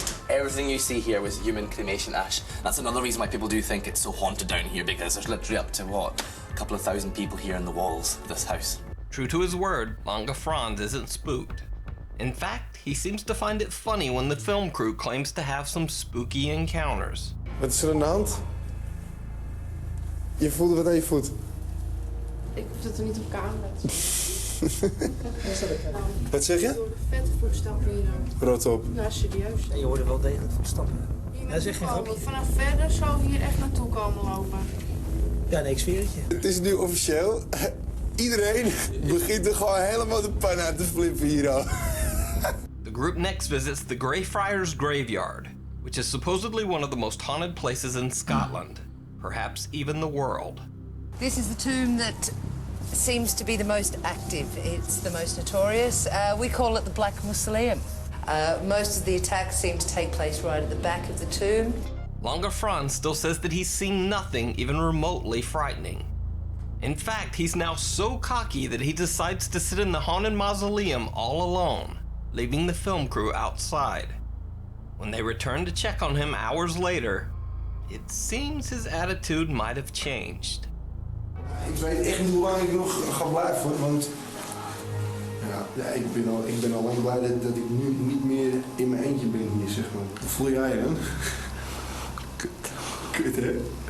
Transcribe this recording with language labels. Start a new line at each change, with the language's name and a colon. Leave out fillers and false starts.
English: Everything you see here was human cremation ash. That's another reason why people do think it's so haunted down here, because there's literally up to, what, a couple of thousand people here in the walls of this house. True to his word, Lange Frans isn't spooked. In fact, he seems to find it funny when the film crew claims to have some spooky encounters.
Dutch: Wat is er aan de hand? Je voelde wat aan je voet? Ik zit er niet op camera. Wat zeg je? Vette voetstappen hier. Rot op. Nou, serieus. En je hoorde wel degelijk voetstappen. Dat is echt geen grapje. Vanaf verder zou hier echt naartoe komen lopen. Ja, nee, ik zweer het je. Het is nu officieel. Iedereen begint er gewoon helemaal de pan uit te flippen hier al.
English: The group next visits the Greyfriars Graveyard, which is supposedly one of the most haunted places in Scotland, perhaps even the world. This is the tomb that seems to be the most active. It's the most notorious. We call it the Black Mausoleum. Most of the attacks seem to take place right at the back of the tomb. Lange Frans still says that he's seen nothing even remotely frightening. In fact, he's now so cocky that he decides to sit in the haunted mausoleum all alone, leaving the film crew outside. When they return to check on him hours later, it seems his attitude might have changed.
Dutch: Ik weet echt niet hoe lang ik nog ga blijven, want ja, ik ben al lang blij dat ik nu niet meer in mijn eentje ben hier, zeg maar. Hoe voel jij je dan? Kut. Kut, hè?